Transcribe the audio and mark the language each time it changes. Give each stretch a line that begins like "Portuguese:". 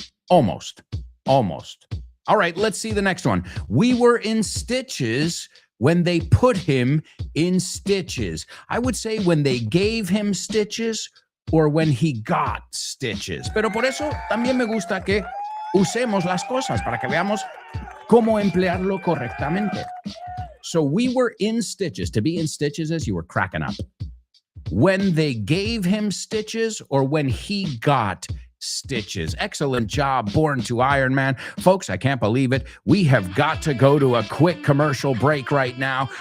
English: Almost. All right, let's see the next one. We were in stitches when they put him in stitches. I would say when they gave him stitches or when he got stitches.
Spanish: Pero por eso también me gusta que usemos las cosas para que veamos cómo emplearlo correctamente.
English: So we were in stitches. To be in stitches is you were cracking up. When they gave him stitches or when he got stitches. Excellent job, Born to Iron Man. Folks, I can't believe it. We have got to go to a quick commercial break right now.